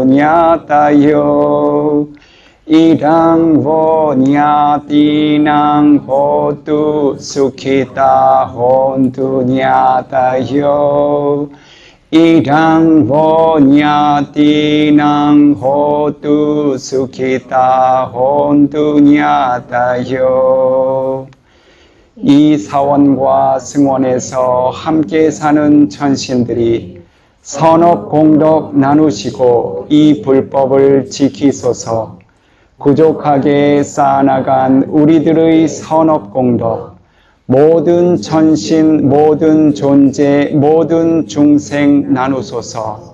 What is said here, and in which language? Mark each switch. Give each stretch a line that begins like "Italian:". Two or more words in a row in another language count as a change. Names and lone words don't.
Pali: nyatayo idang vonyatinang hotu sukhita hontu nyatayo idang vonyatinang hotu sukhita hontu nyatayo
Korean: 이 사원과 승원에서 함께 사는 천신들이 선업 공덕 나누시고 이 불법을 지키소서. 부족하게 쌓아나간 우리들의 선업공덕, 모든 천신, 모든 존재, 모든 중생 나누소서.